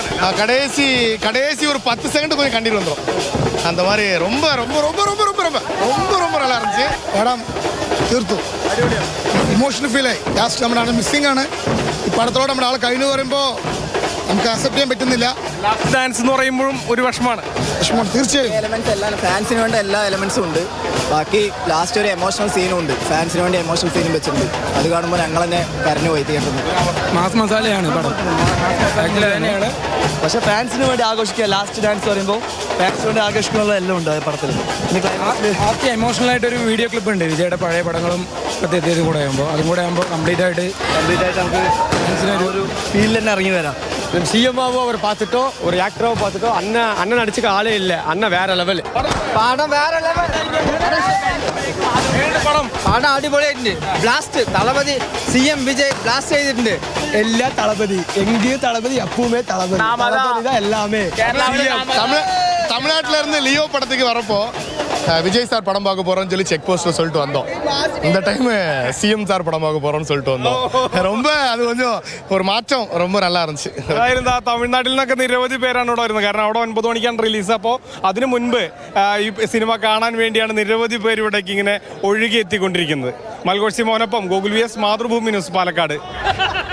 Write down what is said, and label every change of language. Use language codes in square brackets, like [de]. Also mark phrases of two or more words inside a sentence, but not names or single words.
[ta] கடைசி ஒரு 10 செகண்ட் கொஞ்சம் கண்ணீர் வந்துடும். அந்த மாதிரி ரொம்ப ரொம்ப ரொம்ப ரொம்ப ரொம்ப ரொம்ப ரொம்ப ரொம்ப நல்லா இருந்துச்சு. [ml] പടം തീർത്തു. [en] emotional feel [ml] ആയി. ലാസ്റ്റ് നമ്മുടെ ആൾ മിസ്സിംഗ് ആണ്. ഈ പടത്തോടെ നമ്മുടെ ആൾ കഴിഞ്ഞു പറയുമ്പോൾ നമുക്ക് അക്സെപ്റ്റ് ചെയ്യാൻ പറ്റുന്നില്ല. ലാസ്റ്റ് ഡാൻസ് എന്ന് പറയുമ്പോഴും ഒരു വിഷമമാണ്. തീർച്ചയായും എലമെന്റ്സ് എല്ലാം ഫാൻസിന് വേണ്ട എല്ലാ എലമെന്റ്സും ഉണ്ട്. ബാക്കി ലാസ്റ്റ് ഒരു എമോഷണൽ സീനും ഉണ്ട്. ഫാൻസിന് വേണ്ടി എമോഷണൽ സീനും വെച്ചിട്ടുണ്ട്. അത് കാണുമ്പോൾ ഞങ്ങൾ തന്നെ കരഞ്ഞു പോയി തിയേറ്ററിൽ. മാസ് മസാലയാണ് പടം. പക്ഷെ ഫാൻസിന് വേണ്ടി ആഘോഷിക്കുക. ലാസ്റ്റ് ഡാൻസ് പറയുമ്പോൾ ഫാൻസിന് വേണ്ടി ആഘോഷിക്കാനുള്ള എല്ലാം ഉണ്ട് പടത്തിൽ. ആദ്യം എമോഷണൽ ആയിട്ട് ഒരു [en] video clip [ml] ഉണ്ട് വിജയുടെ പഴയ പടങ്ങളും പ്രത്യേകത കൂടെ ആകുമ്പോൾ അതും കൂടെ ആകുമ്പോൾ കംപ്ലീറ്റ് ആയിട്ട് നമുക്ക് ഫാൻസിനൊരു ഫീൽ തന്നെ ഇറങ്ങി വരാം. [ta] சிஎம்மாவோ அவர் பார்த்துட்டோ ஒரு ஆக்டரோ பார்த்துட்டோ அண்ணன் அடிச்சுக்க ஆளே இல்லை. அண்ணன் வேற லெவல். [ml] പടം വേറെ ലെവൽ. പടം അടിപൊളിയായിട്ടുണ്ട്. ബ്ലാസ്റ്റ് തളപതി CM വിജയ് ബ്ലാസ്റ്റ് ചെയ്തിട്ടുണ്ട്. എല്ലാ തളപതി എങ്കിലും തളപതി [ta] எப்பவுமே தளபதி தான் எல்லாமே. தமிழ்நாட்டில இருந்து லியோ படத்துக்கு வரப்போ விஜய் சார் படம் பார்க்க போறோம்னு சொல்லி செக் போஸ்ட்ல சொல்லிட்டு வந்தோம். இந்த டைம் CM சார் படம் பார்க்க போறோம்னு சொல்லிட்டு வந்தோம். ரொம்ப அது கொஞ்சம் [ml] ഒരു മാറ്റം [ta] ரொம்ப நல்லா இருந்துச்சு. [ml] അതായിരുന്നു തമിഴ്നാട്ടിൽ നിന്നൊക്കെ നിരവധി പേരാണ് ഇവിടെ വരുന്നത്. കാരണം അവിടെ 9 മണിക്കാണ് റിലീസ്. അപ്പോൾ അതിനു മുൻപ് ഈ സിനിമ കാണാൻ വേണ്ടിയാണ് നിരവധി പേര് ഇവിടേക്ക് ഇങ്ങനെ ഒഴുകി എത്തിക്കൊണ്ടിരിക്കുന്നത്. മൽഗോഷി മോനൊപ്പം ഗോകുൽ VS മാതൃഭൂമി ന്യൂസ് പാലക്കാട്.